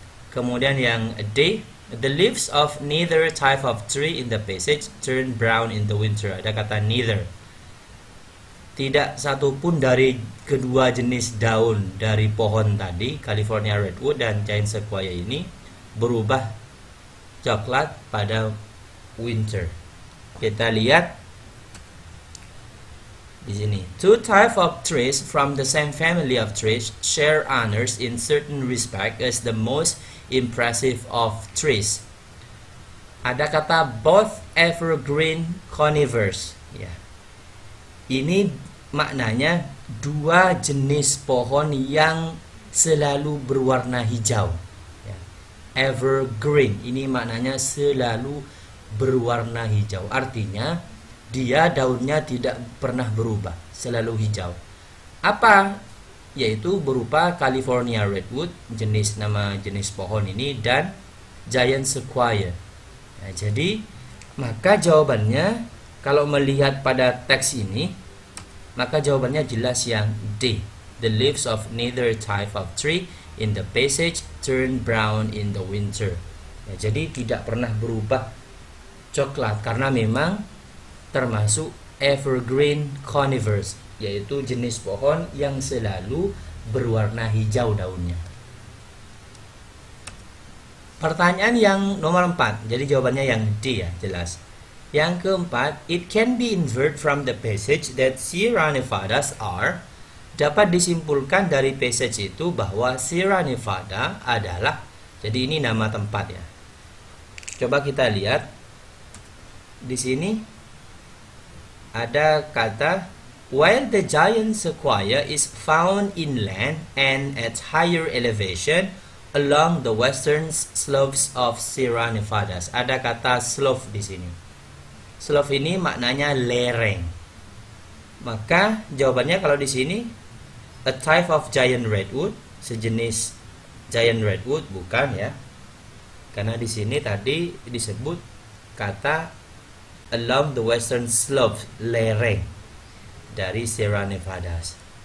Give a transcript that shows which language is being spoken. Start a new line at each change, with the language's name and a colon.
Indonesian: Kemudian yang D,
English: the leaves of neither type of tree in the passage turn brown in the winter.
Indonesian: Ada kata neither. Tidak satupun dari kedua jenis daun dari pohon tadi, California redwood dan giant sequoia ini, berubah coklat pada winter. Kita lihat di sini.
English: Two types of trees from the same family of trees share honors in certain respect as the most impressive of trees.
Indonesian: Ada kata
English: both evergreen conifers.
Indonesian: Ya. Ini maknanya dua jenis pohon yang selalu berwarna hijau. Ya. Evergreen ini maknanya selalu berwarna hijau. Artinya dia daunnya tidak pernah berubah, selalu hijau. Apa? Yaitu berupa California redwood, nama jenis pohon ini, dan giant sequoia. Nah, jadi maka jawabannya, kalau melihat pada teks ini, maka jawabannya jelas yang D.
English: The leaves of neither type of tree in the passage turn brown in the winter.
Indonesian: Nah, jadi tidak pernah berubah coklat karena memang termasuk evergreen conifers, yaitu jenis pohon yang selalu berwarna hijau daunnya. Pertanyaan yang nomor 4, jadi jawabannya yang D ya, jelas. Yang keempat,
English: it can be inferred from the passage that Sierra Nevadas are.
Indonesian: Dapat disimpulkan dari passage itu bahwa Sierra Nevada adalah, jadi ini nama tempat ya. Coba kita lihat di sini. Ada kata,
English: while the giant sequoia is found inland and at higher elevation along the western slopes of Sierra Nevadas.
Indonesian: Ada kata slope di sini. Slope ini maknanya lereng. Maka jawabannya kalau di sini
English: a type of giant redwood,
Indonesian: sejenis giant redwood, bukan ya. Karena di sini tadi disebut kata
English: along the western slope,
Indonesian: lereng dari Sierra Nevadas.